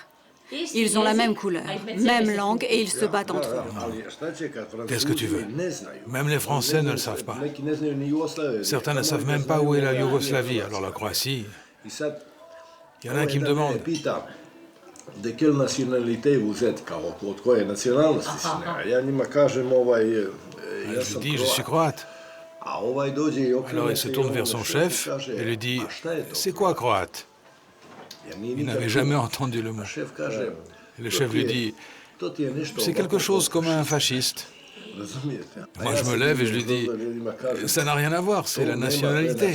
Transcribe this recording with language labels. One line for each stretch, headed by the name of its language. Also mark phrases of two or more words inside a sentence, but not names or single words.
French: Ils ont la même couleur, même langue et ils se battent entre eux. » Qu'est-ce que tu veux? Même les Français ne le savent pas. Certains ne savent même pas où est la Yougoslavie, alors la Croatie. Il y en a un qui me demande. De quelle nationalité vous êtes,
Croatian: od koje nacionalnosti si ne? Ja njima kažem
French: Je lui dis, je suis croate. Alors il se tourne vers son chef et lui dit, c'est quoi croate? Il n'avait jamais entendu le mot. Et le chef lui dit, c'est quelque chose comme un fasciste. Moi je me lève et je lui dis, ça n'a rien à voir, c'est la nationalité.